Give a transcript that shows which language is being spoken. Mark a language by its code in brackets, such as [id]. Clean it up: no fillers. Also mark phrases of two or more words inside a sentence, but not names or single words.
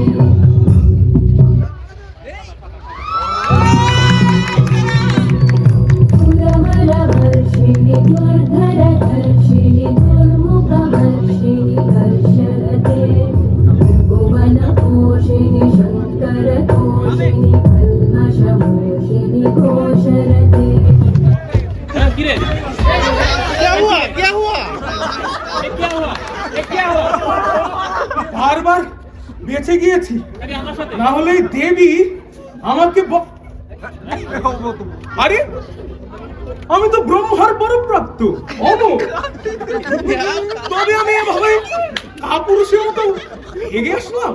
[sa] सुरवरवर्षिणि दुर्धरधर्षिणि दुर्मुखवर्षिणि हर्षरते भुवनपोषिणि शङ्करतोषिणि कल्मषमोषिणि घोषरते [bn] বারবার বেঁচে গিয়েছি, না হলে এই দেবী আমাকে আরে আমি তো ব্রহ্মার পরপ্রাপ্ত অমর, তবে আমি এভাবে কাপুরুষের মতো এগিয়ে আসলাম।